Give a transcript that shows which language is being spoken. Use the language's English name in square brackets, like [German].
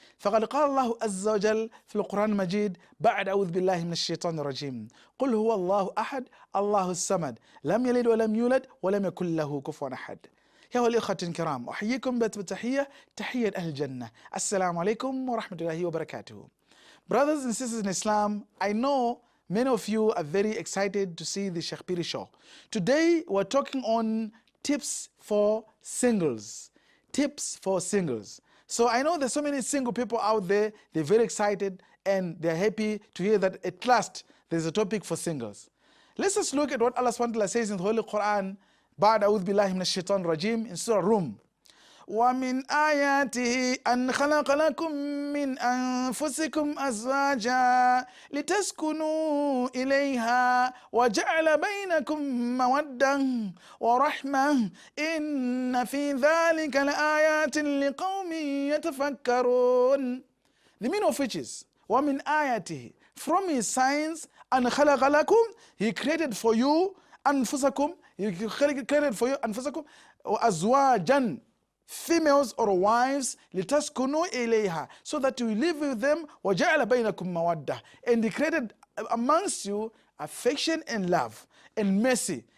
[Arabic] فقد قال الله عز وجل في القرآن المجيد بعد أعوذ بالله من الشيطان الرجيم: قل هو الله أحد الله الصمد لم يلد ولم يولد ولم يكن له كفوا أحد. يا الإخوة الكرام، أحييكم بتحية تحية أهل الجنة. السلام عليكم ورحمة الله وبركاته. [English] Brothers and sisters in Islam, I know many of you are very excited to see the Sheikh Phiri show. Today we're talking on tips for singles. Tips for singles. So I know there's so many single people out there, they're very excited and they're happy to hear that at last there's a topic for singles. Let's just look at what Allah SWT says in the Holy Quran, [Arabic] بعد أعوذ بالله من الشيطان الرجيم, [English] in Surah Rum. [Arabic] ومن آياته أن خلق لكم من أنفسكم أزواجا لتسكنوا إليها وجعل بينكم مودة ورحمة إن في ذلك لآيات لقوم يتفكرون. [English] The meaning of which is [Arabic] ومن آياته, [English] from his signs, [Arabic] أن خلق لكم, [English] he created for you أنفسكم, he created for you [Arabic] أنفسكم وأزواجا, [English] females or wives, [Arabic] لِتَسْكُنُوا إِلَيْهَا, [English] so that you live with them, [Arabic] وَجَعَلَ بَيْنَكُمْ مَوَدَّةً, [English] and he created amongst you affection and love and mercy.